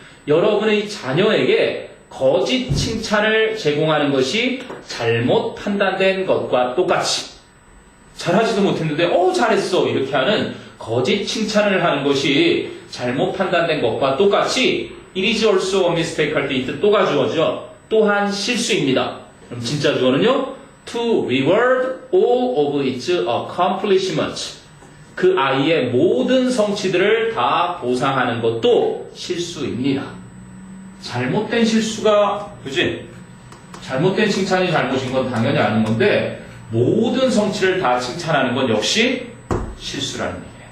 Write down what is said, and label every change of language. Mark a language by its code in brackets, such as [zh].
[ko] 여러분의 자녀에게 거짓 칭찬을 제공하는 것이 잘못 판단된 것과 똑같이 잘하지도 못했는데 잘했어 이렇게 하는 거짓 칭찬을 하는 것이 잘못 판단된 것과 똑같이 [en] it is also a mistake [ko] 할 때 이 뜻 또가 주어죠. 또한 실수입니다. 그럼 진짜 주어는요. [en] to reward all of its accomplishments. [ko] 그 아이의 모든 성취들을 다 보상하는 것도 실수입니다. 잘못된 실수가, 그지? 잘못된 칭찬이 잘못인 건 당연히 아는 건데, 모든 성취를 다 칭찬하는 건 역시 실수라는 얘기예요.